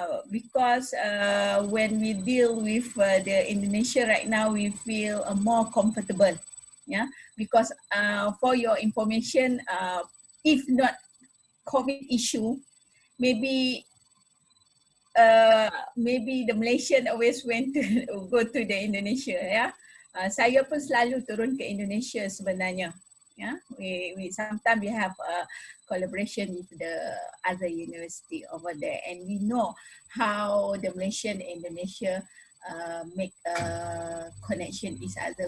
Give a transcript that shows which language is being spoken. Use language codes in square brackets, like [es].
[en] Because when we deal with the Indonesia right now, we feel more comfortable. Yeah. Because for your information, if not COVID issue, maybe the Malaysian always went to go to the Indonesia. Yeah. [ms] Saya pun selalu turun ke Indonesia sebenarnya. [en] Yeah, we sometimes we have a collaboration with the other university over there, and we know how the Malaysian and Indonesia make a connection each other.